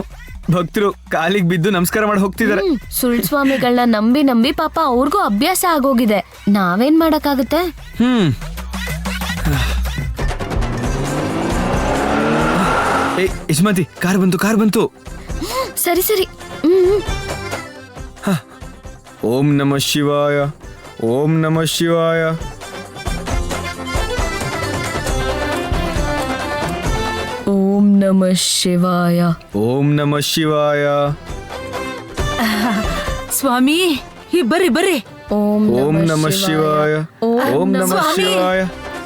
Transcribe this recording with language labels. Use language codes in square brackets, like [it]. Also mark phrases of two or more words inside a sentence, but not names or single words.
[kn] ಭಕ್ತರು ಕಾಲಿಗೆ ಬಿದ್ದು ನಮಸ್ಕಾರ ಮಾಡಿ ಹೋಗ್ತಿದ್ದಾರೆ. ಸುಳ್ ಸ್ವಾಮಿಗಳನ್ನ ನಂಬಿ ನಂಬಿ ಪಾಪ ಅವ್ರಿಗೂ ಅಭ್ಯಾಸ ಆಗೋಗಿದೆ. ನಾವೇನ್ ಮಾಡಕ್ಕಾಗುತ್ತೆ? ಏ ಯಜಮಾಂತಿ, ಕಾರ್ ಬಂತು. ಸರಿ ಸರಿ. [sa] ಓಂ ನಮಃ ಶಿವಾಯ, ಓಂ ನಮಃ ಶಿವಾಯ. ಓಂ ನಮಃ ಶಿವಾಯ. ಓಂ ನಮಃ ಶಿವಾಯ. [kn] ಸ್ವಾಮಿ ಬರ್ರಿ. [sa] ಓಂ ಓಂ ನಮಃ ಶಿವಾಯ, ಓಂ ನಮಃ ಶಿವಾಯ.